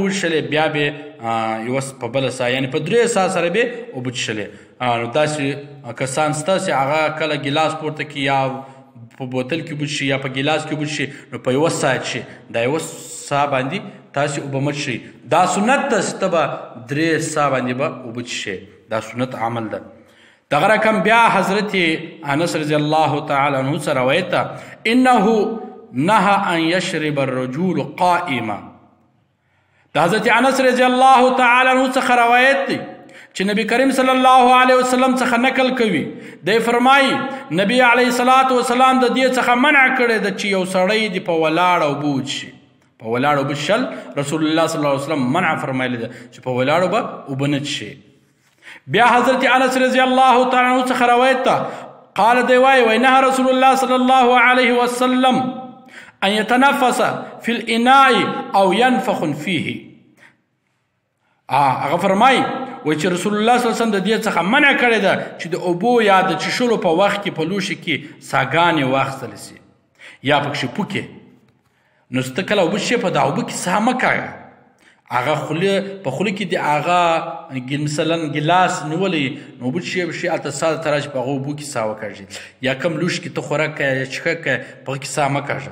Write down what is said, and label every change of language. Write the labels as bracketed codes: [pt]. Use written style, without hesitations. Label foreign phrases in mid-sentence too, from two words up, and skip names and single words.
[ps] وڅښلې بیا به یوه په بله ساه یعنې په 3 ساه سره به اوبه څښلې نو داسې کسان شته چې هغه کله ګیلاس پورته کړي یا په بوتل کې اوبه څښي یا په ګیلاس کې اوبه څښي نو په یوه ساه څښي دا یوه ساه باندې تاسې اوبه مه څښئ دا سنت ده چې ته به 3 ساه باندې به اوبه څښې دا سنت عمل ده دغه رقم بیا حضرت انس [ar] رضی الله تعالی عنه [ps] څخه روایت ده [ar] انه نهى ان يشرب الرجل قائما [ps] د حضرت انس [ar] رضی الله تعالی عنه [ps] څخه روایت دی چې نبی کریم [ar] صلی الله علیه وسلم [ps] څخه نقل کوي دی فرمایي نبی [ar] علیه الصلاة والسلام [ps] د دې څخه منع کړی ده چې یو سړی دی په ولاړ اوبه وڅښي په ولاړ اوبه شل [ar] رسول الله صلی الله علیه وسلم [ps] منع فرمایلی ده چې په ولاړ اوبه اوبه نه څښي. بیا حضرت انس [ar] رضی الله تعالی عنه [ps] څخه روایت ده قال دی وایي [ar] نهى رسول الله صلی الله علیه وسلم ان يتنفس في الاناء او ينفخ فيه. [ps] هغه فرمایي وایي چې [ar] رسول الله صلی الله علیه وسلم [ps] د دې څخه منع کړې ده چې د اوبو یا د څښلو په وخت کې په لوښي کې ساګانې واخیستل سي یا پکښې پوکې. نو ته کله اوبه څښې په دا اوبه کې ساه مه کاږه. هغه په خوله کې د هغه مثلا ګیلاس نیولی نو اوبه څښې هلته ساه درته راشي په هغه اوبو کې ساه وکاږي یا کم لوښي کې ته خوراک کوې یا څښاک کوې په هغه کې ساه مه کاږه.